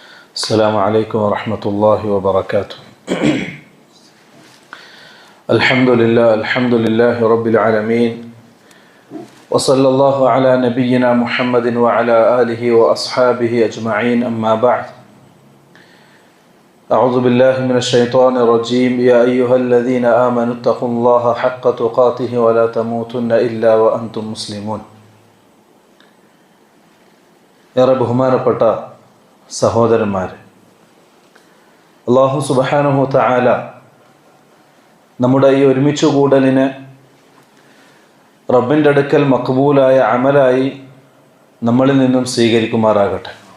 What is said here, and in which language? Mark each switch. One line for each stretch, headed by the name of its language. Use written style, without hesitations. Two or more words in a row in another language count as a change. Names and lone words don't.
Arabic: السلام عليكم ورحمة الله وبركاته. الحمد لله رب العالمين، وصلى الله على نبينا محمد وعلى آله وأصحابه أجمعين، أما بعد. أعوذ بالله من الشيطان الرجيم. يا أيها الذين آمنوا اتقوا الله حق تقاته ولا تموتن إلا وأنتم مسلمون.
Malayalam: ഏറെ ബഹുമാനപ്പെട്ട സഹോദരന്മാരെ, അല്ലാഹു
Arabic: سبحانه وتعالى
Malayalam: നമ്മുടെ ഈ ഒരുമിച്ച് കൂടലിന് റബ്ബിൻ്റെ അടുക്കൽ മഖ്ബൂലായ അമലായി നമ്മളിൽ നിന്നും സ്വീകരിക്കുമാറാകട്ടെ.